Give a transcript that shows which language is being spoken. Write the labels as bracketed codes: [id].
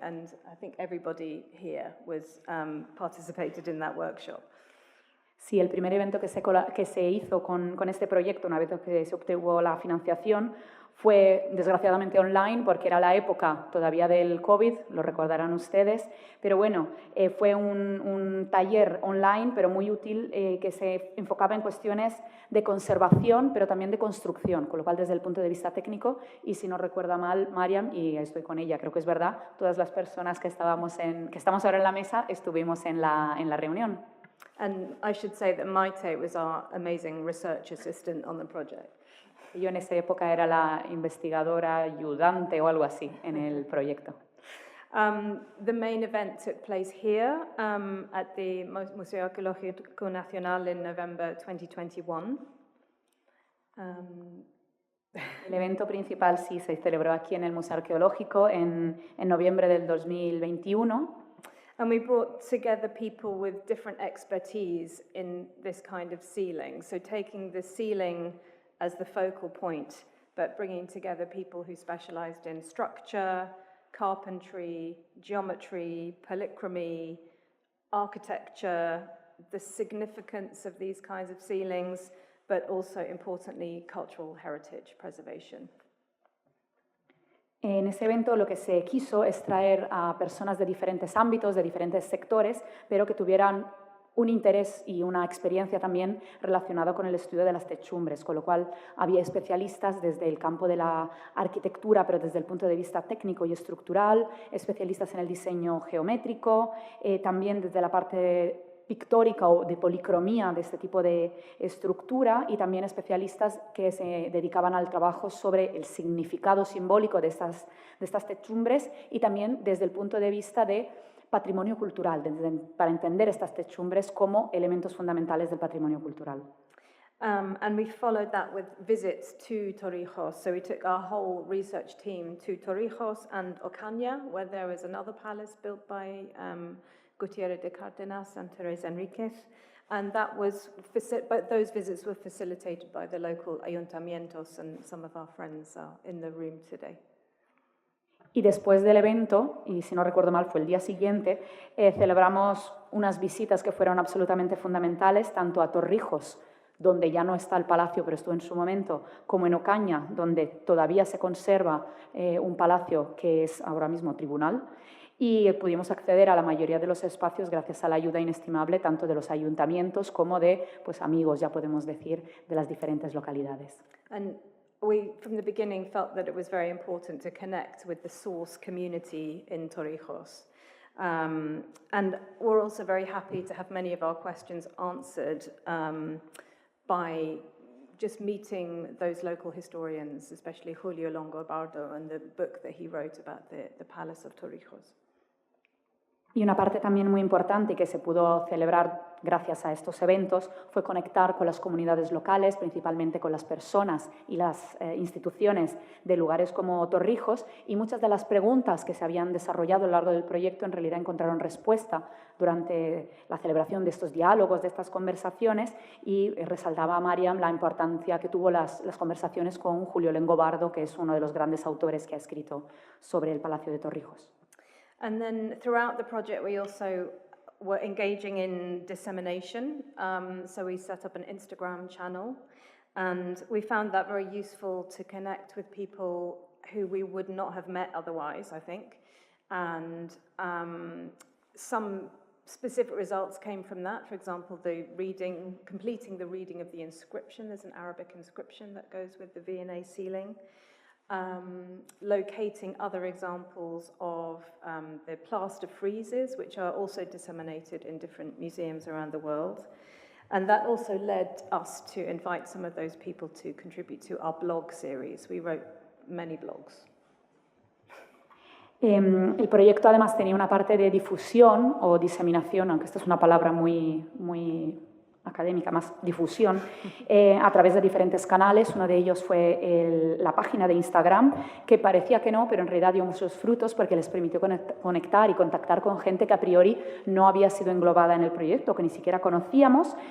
[en] And I think everybody here was participated in that workshop. [es] Sí, el primer evento que se hizo con este proyecto, una vez que se obtuvo la financiación, fue desgraciadamente online porque era la época todavía del COVID, lo recordarán ustedes, pero bueno, fue un taller online, pero muy útil, que se enfocaba en cuestiones de conservación, pero también de construcción, con lo cual desde el punto de vista técnico, y si no recuerda mal, Mariam, y estoy con ella, creo que es verdad, todas las personas que estamos ahora en la mesa estuvimos en la reunión. [en] And I should say that Maite was our amazing research assistant on the project. [es] Yo en esa época era la investigadora ayudante o algo así en el proyecto. [en] The main event took place here at the Museo Arqueológico Nacional in November 2021. [es] El evento principal sí se celebró aquí en el Museo Arqueológico en noviembre del 2021. [en] And we brought together people with different expertise in this kind of ceiling. So taking the ceiling as the focal point, but bringing together people who specialized in structure, carpentry, geometry, polychromy, architecture, the significance of these kinds of ceilings, but also, importantly, cultural heritage preservation. [es] En ese evento lo que se quiso es traer a personas de diferentes ámbitos, de diferentes sectores, pero que tuvieran un interés y una experiencia también relacionada con el estudio de las techumbres, con lo cual había especialistas desde el campo de la arquitectura, pero desde el punto de vista técnico y estructural, especialistas en el diseño geométrico, también desde la parte pictórica o de policromía de este tipo de estructura, y también especialistas que se dedicaban al trabajo sobre el significado simbólico de estas techumbres, y también desde el punto de vista de patrimonio cultural, para entender estas techumbres como elementos fundamentales del patrimonio cultural. [en] And we followed that with visits to Torrijos. So we took our whole research team to Torrijos and Ocaña, where there is another palace built by Gutierrez de Cárdenas and Teresa Enríquez. And but those visits were facilitated by the local ayuntamientos, and some of our friends are in the room today. [es] Y después del evento, y si no recuerdo mal fue el día siguiente, celebramos unas visitas que fueron absolutamente fundamentales, tanto a Torrijos, donde ya no está el palacio, pero estuvo en su momento, como en Ocaña, donde todavía se conserva un palacio que es ahora mismo tribunal, y pudimos acceder a la mayoría de los espacios gracias a la ayuda inestimable tanto de los ayuntamientos como de amigos, ya podemos decir, de las diferentes localidades. [en] And we, from the beginning, felt that it was very important to connect with the source community in Torrijos. And we're also very happy to have many of our questions answered by just meeting those local historians, especially Julio Longobardo and the book that he wrote about the Palace of Torrijos. [es] Y una parte también muy importante que se pudo celebrar gracias a estos eventos fue conectar con las comunidades locales, principalmente con las personas y las instituciones de lugares como Torrijos, y muchas de las preguntas que se habían desarrollado a lo largo del proyecto en realidad encontraron respuesta durante la celebración de estos diálogos, de estas conversaciones, y resaltaba a Mariam la importancia que tuvo las conversaciones con Julio Longobardo, que es uno de los grandes autores que ha escrito sobre el Palacio de Torrijos. [en] And then throughout the project, we also were engaging in dissemination. So we set up an Instagram channel, and we found that very useful to connect with people who we would not have met otherwise, I think. And some specific results came from that. For example, completing the reading of the inscription. There's an Arabic inscription that goes with the V&A ceiling. Locating other examples of the plaster friezes, which are also disseminated in different museums around the world. And that also led us to invite some of those people to contribute to our blog series. We wrote many blogs. [es] El proyecto además tenía una parte de difusión o diseminación, aunque esta es una palabra muy académica, más difusión, a través de diferentes canales. Uno de ellos fue la página de Instagram, que parecía que no, pero en realidad dio muchos frutos porque les permitió conectar y contactar con gente que a priori no había sido englobada en el proyecto, que ni siquiera conocíamos.